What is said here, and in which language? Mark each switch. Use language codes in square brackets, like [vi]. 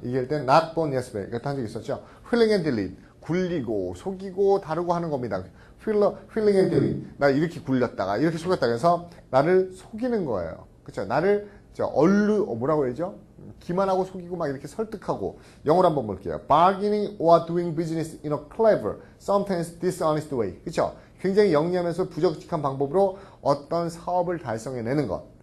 [ko] 얘기할 땐 [en] not born yesterday [ko] 이렇게 한 적이 있었죠. [en] Wheeling and dealing [ko] 굴리고 속이고 다루고 하는 겁니다. [en] Wheeling and dealing [ko] 나 이렇게 굴렸다가 이렇게 속였다가 해서 나를 속이는 거예요. 그쵸 나를 뭐라고 해야죠? 기만하고 속이고 막 이렇게 설득하고. 영어로 한번 볼게요. [en] Bargaining or doing business in a clever, sometimes dishonest way. [ko] 그렇죠? 굉장히 영리하면서 부적직한 방법으로 어떤 사업을 달성해내는 것.